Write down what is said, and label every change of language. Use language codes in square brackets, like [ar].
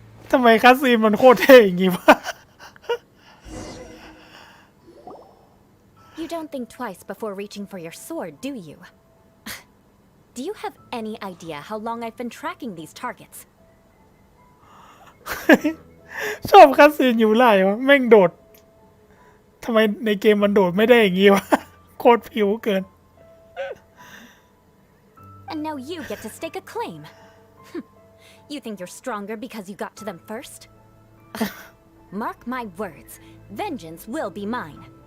[th] ทำไมคัสซีนมันโคตรเท่อย่างงี้วะ [en] You don't think twice before reaching for your sword, do you? Do you have any idea how long I've been tracking these targets? [th] ชอบคัสซีนยูไล่วะแม่งโดดทำไมในเกมมันโดดไม่ได้อย่างงี้วะ โคตรผิวเกิน [en] And now you get to stake a claim. You think you're stronger because you got to them first? Mark my words, vengeance will be mine.